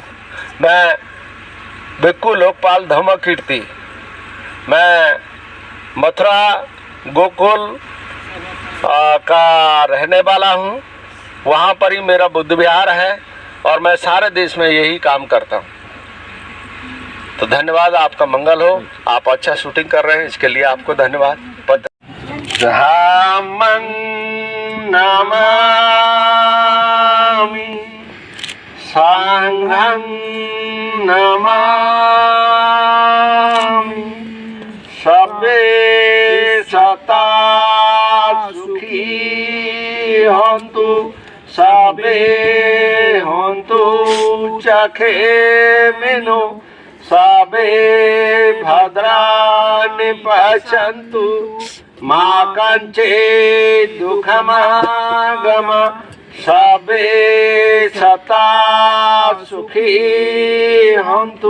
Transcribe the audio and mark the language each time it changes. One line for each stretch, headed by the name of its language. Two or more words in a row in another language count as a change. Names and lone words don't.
Hindi: मैं भिक्खु लोकपाल धम्मकीर्ति, मैं मथुरा गोकुल का रहने वाला हूँ। वहाँ पर ही मेरा बुद्ध विहार है और मैं सारे देश में यही काम करता हूँ। तो धन्यवाद, आपका मंगल हो। आप अच्छा शूटिंग कर रहे हैं, इसके लिए आपको धन्यवाद।
Pali: धम्मं नमामि, संघं नमामि, सबे सता सुखी हन्तु, सबे हन्तु चखेमिनो, सबे भद्राणि पश्यन्तु, मा कञ्चित् दुःखमागम, सबे सता सुखी हन्तु,